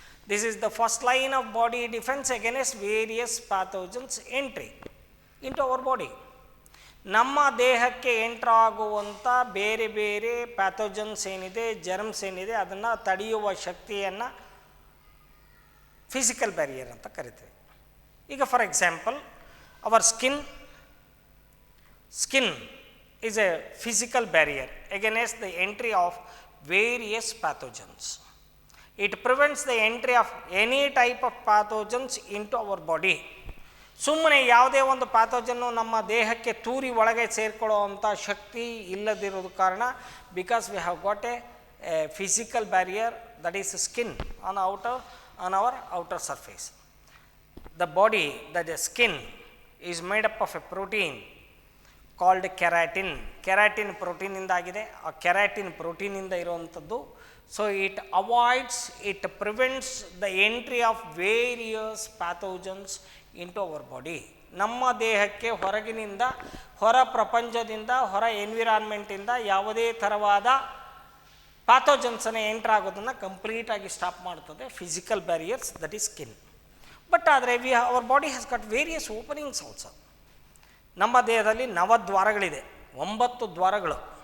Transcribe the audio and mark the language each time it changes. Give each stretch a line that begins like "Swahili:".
English: This is the first line of body defence against various pathogens entry into our body.
Kannada: ನಮ್ಮ ದೇಹಕ್ಕೆ ಎಂಟ್ರಾಗುವಂಥ ಬೇರೆ ಬೇರೆ pathogens ಏನಿದೆ, germs ಏನಿದೆ, ಅದನ್ನು ತಡೆಯುವ ಶಕ್ತಿಯನ್ನು ಫಿಸಿಕಲ್ ಬ್ಯಾರಿಯರ್ ಅಂತ ಕರಿತೀವಿ.
English: ಈಗ for example our skin is a physical barrier against the entry of various pathogens. It prevents the entry of any type of pathogens into our body.
Kannada: ಸುಮ್ಮನೆ ಯಾವುದೇ ಒಂದು ಪ್ಯಾಥೋಜನ್ನು ನಮ್ಮ ದೇಹಕ್ಕೆ ತೂರಿ ಒಳಗೆ ಸೇರಿಕೊಳ್ಳೋ ಅಂಥ ಶಕ್ತಿ ಇಲ್ಲದಿರೋದು ಕಾರಣ,
English: Because we have got a physical barrier that is skin on our outer surface. The body, the skin is made up of a protein called keratin.
Kannada: Keratin protein ಇಂದಾಗಿದೆ. ಆ ಕೆರಾಟಿನ್ ಪ್ರೋಟೀನಿಂದ ಇರುವಂಥದ್ದು.
English: So it prevents the entry of various pathogens into our body.
Kannada: ನಮ್ಮ ದೇಹಕ್ಕೆ ಹೊರಗಿನಿಂದ, ಹೊರ ಪ್ರಪಂಚದಿಂದ, ಹೊರ ಎನ್ವಿರಾನ್ಮೆಂಟಿಂದ ಯಾವುದೇ ಥರವಾದ ಪ್ಯಾಥೋಜನ್ಸನ್ನು entry ಆಗೋದನ್ನು ಕಂಪ್ಲೀಟಾಗಿ ಸ್ಟಾಪ್ ಮಾಡ್ತದೆ physical barriers,
English: That is skin. But ಆದರೆ our body has got various openings also.
Kannada: ನಮ್ಮ ದೇಹದಲ್ಲಿ 9 ದ್ವಾರಗಳಿದೆ, 9 ದ್ವಾರಗಳು.